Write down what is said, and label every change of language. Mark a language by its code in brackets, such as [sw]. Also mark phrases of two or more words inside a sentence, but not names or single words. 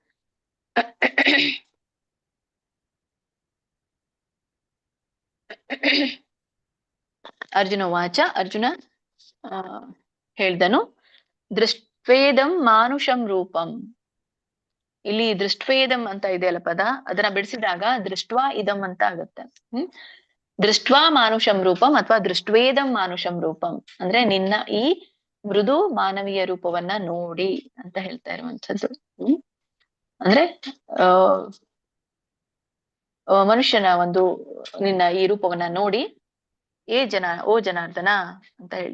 [sa] ಅರ್ಜುನ ವಾಚ, [kn] ಅರ್ಜುನ ಹೇಳ್ದನು, [sa] ದೃಷ್ಟ್ವೇದಂ ಮಾನುಷಂ ರೂಪಂ. [kn] ಇಲ್ಲಿ ದೃಷ್ಟ್ವೇದಂ ಅಂತ ಇದೆಯಲ್ಲ ಪದ, ಅದನ್ನ ಬಿಡಿಸಿದಾಗ [sa] ದೃಷ್ಟ್ವಾ ಇದಂ [kn] ಅಂತ ಆಗುತ್ತೆ. [sa] ದೃಷ್ಟ್ವಾ ಮಾನುಷಂ ರೂಪಂ [kn] ಅಥವಾ [sa] ದೃಷ್ಟ್ವೇದಂ ಮಾನುಷಂ ರೂಪಂ [kn] ಅಂದ್ರೆ ನಿನ್ನ ಈ ಮೃದು ಮಾನವೀಯ ರೂಪವನ್ನ ನೋಡಿ ಅಂತ ಹೇಳ್ತಾ ಇರುವಂತದ್ದು. ಅಂದ್ರೆ ಮನುಷ್ಯನ ಒಂದು ನಿನ್ನ ಈ ರೂಪವನ್ನ ನೋಡಿ, ಓ ಜನಾರ್ದನ ಅಂತ ಹೇಳಿ.